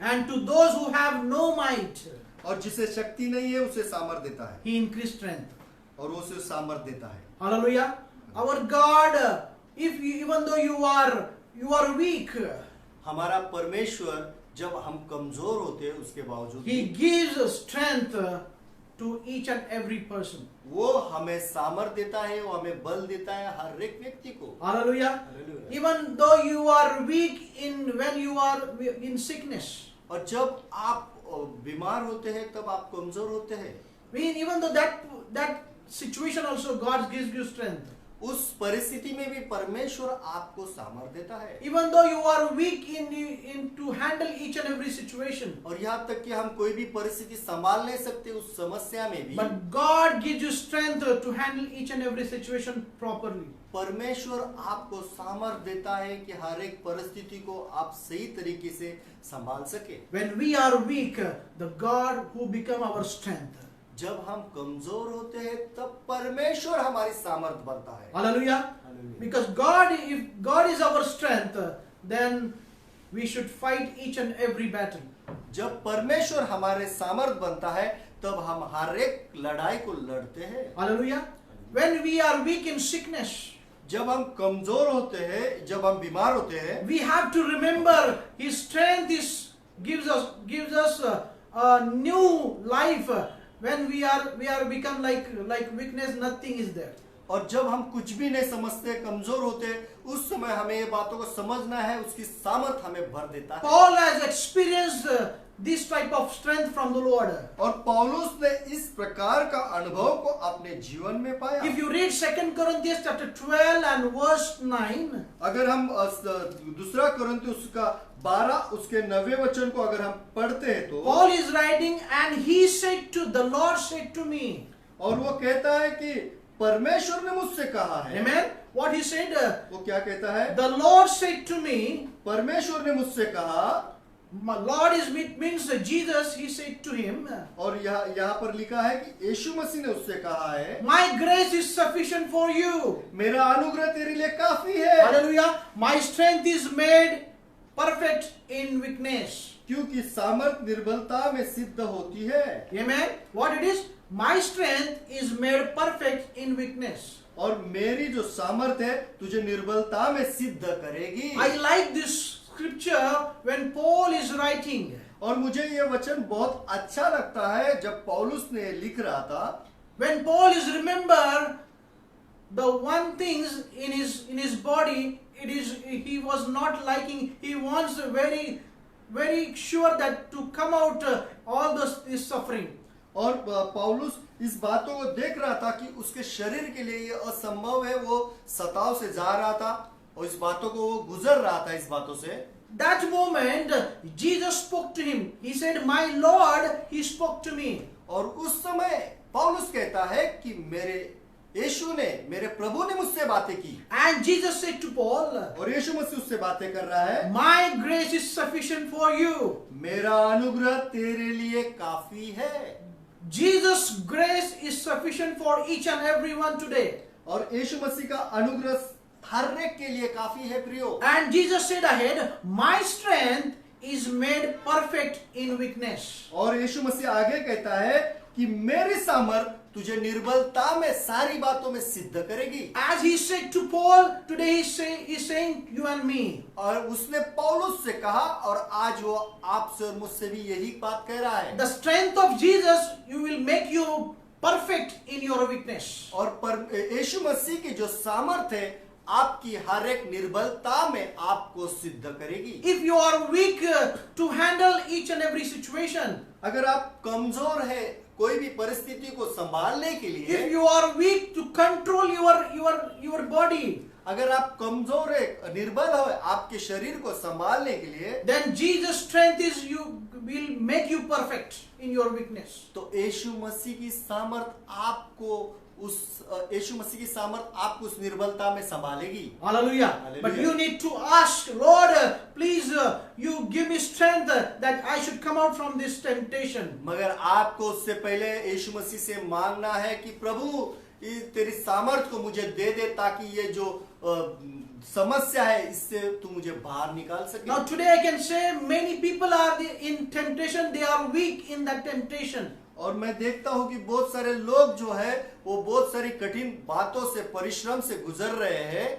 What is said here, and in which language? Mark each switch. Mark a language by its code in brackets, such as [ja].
[en] and to those who have no might, [hi] और जिसे शक्ति नहीं है उसे सामर्थ देता है, [en] he increases strength. [hi] और वो उसे सामर्थ देता है। [en] Hallelujah. Our God, even though you are weak, [hi] हमारा परमेश्वर जब हम कमजोर होते हैं उसके बावजूद [en] he gives strength to each and every person. [hi] वो हमें सामर्थ देता है, वो हमें बल देता है हर एक व्यक्ति को। [en] Hallelujah. Hallelujah. Even though you are weak when you are in sickness, [hi] और जब आप बीमार होते हैं तब आप कमजोर होते हैं, [en] even though that situation also God gives you strength. [hi] उस परिस्थिति में भी परमेश्वर आपको सामर्थ देता है। [en] Even though you are weak in to handle each and every situation, [hi] और यहाँ तक कि हम कोई भी परिस्थिति संभाल नहीं सकते उस समस्या में भी, [en] but God gives you strength to handle each and every situation properly. [hi] परमेश्वर आपको सामर्थ देता है कि हर एक परिस्थिति को आप सही तरीके से संभाल सके। [en] When we are weak, the God who become our strength. [hi] जब हम कमजोर होते हैं तब परमेश्वर हमारी सामर्थ बनता है। [en] Hallelujah. Hallelujah. Because if God is our strength, then we should fight each and every battle. [hi] जब परमेश्वर हमारे सामर्थ बनता है तब हम हर एक लड़ाई को लड़ते हैं। [en] Hallelujah. When we are weak in sickness, [hi] जब हम कमजोर होते हैं, जब हम बीमार होते हैं, [en] we have to remember His strength gives us a new life. When we are become like weakness, nothing is there. [hi] और जब हम कुछ भी नहीं समझते, कमजोर होते, उस समय हमें ये बातों को समझना है, उसकी सामर्थ हमें भर देता है। [en] Paul has experienced this type of strength from the Lord. [hi] और पौलुस ने इस प्रकार का अनुभव को अपने जीवन में पाया। [en] If you read 2 Corinthians chapter 12 and verse 9, [hi] अगर हम दूसरा कोरिन्थियों का 12 उसके 9वें वचन को अगर हम पढ़ते हैं तो [en] Paul is writing, and he said to the Lord said to me. [hi] और वो कहता है कि परमेश्वर ने मुझसे कहा है। [en] Amen. What he said? [hi] वो क्या कहता है? [en] The Lord said to me, [hi] परमेश्वर ने मुझसे कहा, [en] Lord is means Jesus, he said to him, [hi] और यहाँ पर लिखा है कि यीशु मसीह ने उससे कहा है, [en] my grace is sufficient for you. [hi] मेरा अनुग्रह तेरे लिए काफी है, [en] Hallelujah. My strength is made perfect in weakness. [hi] क्योंकि सामर्थ निर्बलता में सिद्ध होती है. [en] Amen. What it is? My strength is made perfect in weakness. [hi] और मेरी जो सामर्थ है तुझे निर्बलता में सिद्ध करेगी. [en] I like this scripture when Paul is writing. [hi] और मुझे ये वचन बहुत अच्छा लगता है जब पौलुस ने लिख रहा था. [en] When Paul is remember the one things in his body, it is he was not liking. He wants very sure that to come out all this suffering. [hi] और पौलुस इस बातों को देख रहा था कि उसके शरीर के लिए ये असंभव है. वो सताव से जा रहा था और इस बातों को वो गुजर रहा था इस बातों से. [en] That moment Jesus spoke to him. He said, "My Lord, he spoke to me." [hi] और उस समय पौलुस कहता है कि मेरे यीशु ने, मेरे प्रभु ने मुझसे बातें की. [en] And Jesus said to Paul, [hi] और यीशु मसीह उससे बातें कर रहा है, [en] "My grace is sufficient for you." [hi] मेरा अनुग्रह तेरे लिए काफी है. [en] Jesus' grace is sufficient for each and everyone today. [hi] और यीशु मसीह का अनुग्रह हर एक के लिए काफी है प्रियो. [en] And Jesus said ahead, "My strength is made perfect in weakness." [hi] और यीशु मसीह आगे कहता है कि मेरी सामर्थ तुझे निर्बलता में सारी बातों में सिद्ध करेगी. [en] As he said to Paul, today he's saying you and me. [hi] और उसने पौलुस से कहा और आज वो आपसे और मुझसे भी यही बात कह रहा है. [en] The strength of Jesus you will make you perfect in your weakness. [hi] और यीशु मसीह की जो सामर्थ है आपकी हर एक निर्बलता में आपको सिद्ध करेगी. [en] If you are weak to handle each and every situation, [hi] अगर आप कमजोर है कोई भी परिस्थिति को संभालने के लिए, [en] if you are weak to control your body, [hi] अगर आप कमजोर है, निर्बल हो आपके शरीर को संभालने के लिए, [en] then Jesus' strength is you will make you perfect in your weakness. [hi] तो यीशु मसीह की सामर्थ आपको यीशु मसीह की सामर्थ आपको उस निर्बलता में संभालेगी. [en] Hallelujah. Hallelujah. But you need to ask, Lord, please you give me strength that I should come out from this temptation. [hi] मगर आपको उससे पहले यीशु मसीह से मांगना है कि प्रभु तेरी सामर्थ को मुझे दे दे ताकि ये जो समस्या है इससे तू मुझे बाहर निकाल सके. [en] Now today I can say many people are in temptation, they are weak in that temptation. [hi] और मैं देखता हूँ कि बहुत सारे लोग जो है वो बहुत सारी कठिन बातों से परिश्रम से गुजर रहे हैं.